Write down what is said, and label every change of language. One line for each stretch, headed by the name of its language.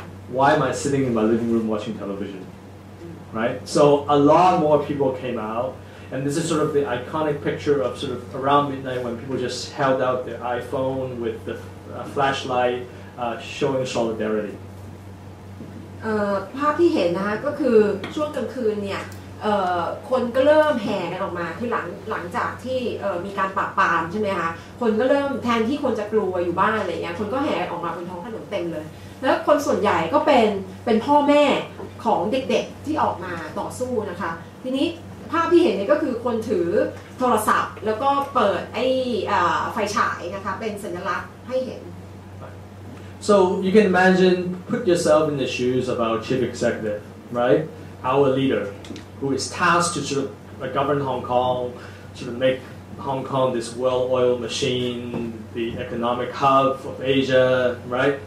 English: Why am I sitting in my living room watching television? Right? So a lot more people came out, and this is sort of the iconic picture of sort of around midnight when people just held out their iPhone with the flashlight showing solidarity.
Thai: ภาพที่เห็นนะคะก็คือช่วงกลางคืนเนี่ยคนก็เริ่มแห่กันออกมาคือหลังจากที่มีการปราบปรามใช่ไหมคะคนก็เริ่มแทนที่คนจะกลัวอยู่บ้านอะไรเงี้ยคนก็แห่ออกมาบนท้องถนนเต็มเลยแล้วคนส่วนใหญ่ก็เป็นพ่อแม่ของเด็กๆที่ออกมาต่อสู้นะคะทีนี้ภาพที่เห็นเนี่ยก็คือคนถือโทรศัพท์แล้วก็เปิดไอ้ไฟฉายนะคะเป็นสัญลักษณ์ให้เห็น
English: So you can imagine, put yourself in the shoes of our chief executive, right? Our leader, who is tasked to sort of govern Hong Kong, sort of make Hong Kong this well-oiled machine, the economic hub of Asia, right?